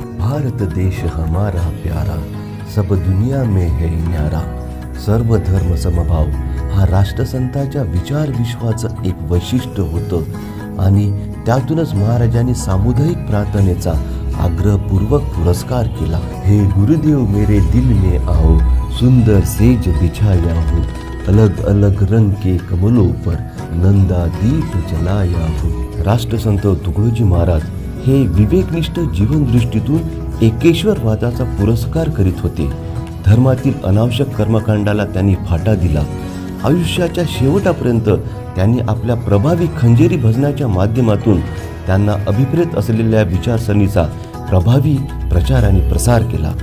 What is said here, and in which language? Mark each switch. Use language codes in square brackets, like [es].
[hi] भारत देश हमारा प्यारा, सब दुनिया में है न्यारा, [mr] सर्व धर्म समभाव हा राष्ट्रसंतांच्या विचार विश्वाचं एक वैशिष्ट्य होतं आणि त्यातूनच महाराजांनी सामुदायिक प्रार्थनेचा आग्रहपूर्वक पुरस्कार केला। [hi] हे गुरुदेव मेरे दिल में आओ, सुंदर सेज बिछाया हो, अलग अलग रंग के कमलों पर नंदा दीप जलाया हो। [mr] राष्ट्रसंत तुकडोजी महाराज हे विवेकनिष्ठ जीवनदृष्टीतून एकेश्वरवादाचा पुरस्कार करीत होते। धर्मातील अनावश्यक कर्मकांडाला त्यांनी फाटा दिला। आयुष्याच्या शेवटापर्यंत त्यांनी आपल्या प्रभावी खंजेरी भजनाच्या माध्यमातून त्यांना अभिप्रेत असलेल्या विचारसरणीचा प्रभावी प्रचार आणि प्रसार केला।